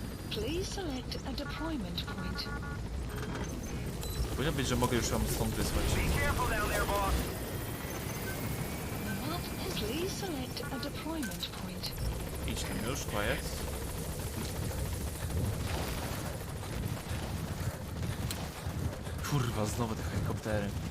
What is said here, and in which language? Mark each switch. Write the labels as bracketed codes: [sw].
[en] Please select a deployment point. [pl] Powinno być, że mogę już ją stąd wysłać. [en] Please select a deployment point. [pl] Idź tam już, Quiet. Kurwa, znowu te helikoptery.